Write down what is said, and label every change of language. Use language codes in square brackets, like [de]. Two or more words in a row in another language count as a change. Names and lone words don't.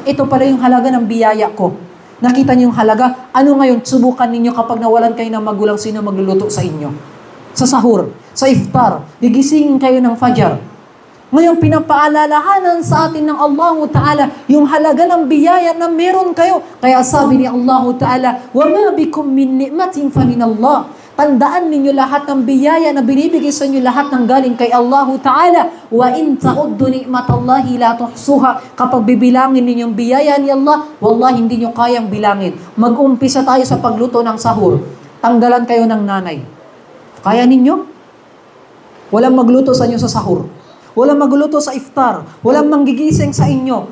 [tl] Ito pala yung halaga ng biyaya ko. Nakita niyo yung halaga? Ano ngayon? Subukan ninyo kapag nawalan kayo ng magulang, sino magluluto sa inyo? Sa sahur, sa iftar, gigisingin kayo ng Fajar. Ngayon, pinapaalalahanan sa atin ng [ar] الله تعالى [tl] yung halaga ng biyaya na meron kayo. Kaya sabi ni [ar] الله تعالى, وَمَا بِكُم مِّن نِعْمَةٍ فَمِنَ اللَّهِ. [tl] Tandaan ninyo lahat ng biyaya na binibigay sa inyo, lahat ng galing kay [ar] الله تعالى. وَإِن تَعُدُّ نِعْمَةَ اللَّهِ لَا تُحْصُوهَا. [tl] Kapag bibilangin ninyong biyaya ni Allah, wallahi hindi nyo kayang bilangin. Mag-umpisa tayo sa pagluto ng sahur. Tanggalan kayo ng nanay. Kaya ninyo? Walang magluto sa inyo sa sahur. Walang magluto sa iftar. Walang manggigising sa inyo.